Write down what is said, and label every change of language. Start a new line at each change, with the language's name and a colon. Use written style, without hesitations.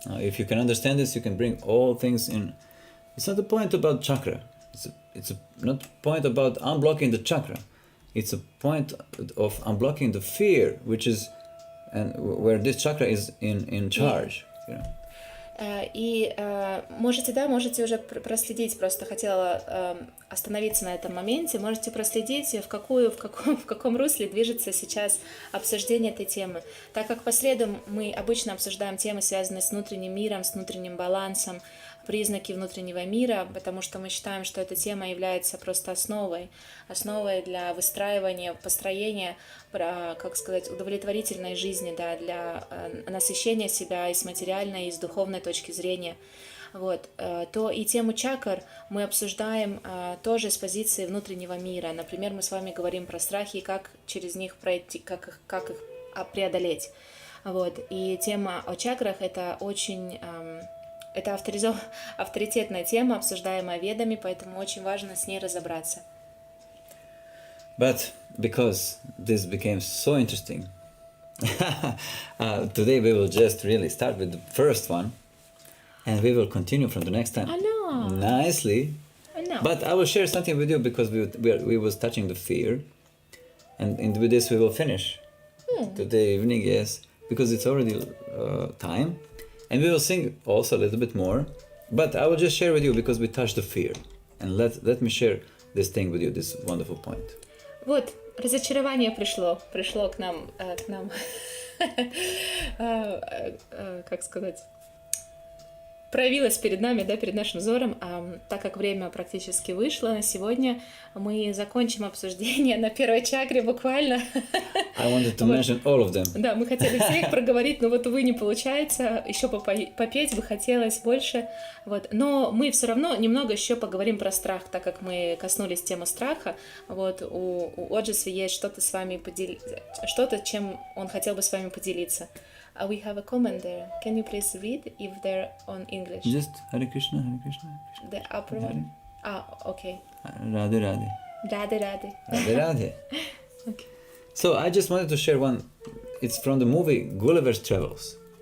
English: If you can understand this, you can bring all things in. It's not the point about chakra. It's not point about unblocking the chakra. It's a point of unblocking the fear, which is and where this chakra is in charge.
Russian: И можете уже проследить, просто хотела остановиться на этом моменте, можете проследить, в каком русле движется сейчас обсуждение этой темы. Так как по средам мы обычно обсуждаем темы, связанные с внутренним миром, с внутренним балансом, признаки внутреннего мира, потому что мы считаем, что эта тема является просто основой для выстраивания, построения, удовлетворительной жизни, да, для насыщения себя и с материальной, и с духовной точки зрения. То и тему чакр мы обсуждаем тоже с позиции внутреннего мира. Например, мы с вами говорим про страхи и как через них пройти, как их преодолеть. И тема о чакрах — это очень... Это авторитетная тема, обсуждаемая ведами, поэтому очень важно с ней разобраться.
English: But because this became so interesting, today we will just really start with the first one, and we will continue from the next time. I know. Nicely. I know. But I will share something with you because we was touching the fear, and with this we will finish today evening. Yes, because it's already time. And we will sing also a little bit more, but I will just share with you because we touched the fear. And let me share this thing with you, this wonderful point.
Russian: Разочарование пришло к нам, как сказать, проявилась перед нами, да, перед нашим взором. Так как время практически вышло на сегодня, мы закончим обсуждение на первой чакре буквально.
English: I wanted to mention all of them.
Russian: Да, мы хотели всех проговорить, но вот, увы, не получается. Еще попеть бы хотелось больше. Вот. Но мы все равно немного еще поговорим про страх, так как мы коснулись темы страха. Вот. У Оджасви есть что-то с вами что-то, чем он хотел бы с вами поделиться.
English: We have a comment there. Can you please read if they're on English? Just Hare Krishna, Hare Krishna, Hare Krishna. The upper one? Okay. Radhe Radhe. Radhe Radhe. Radhe Radhe. Okay. So I just wanted to share one. It's from the movie Gulliver's Travels.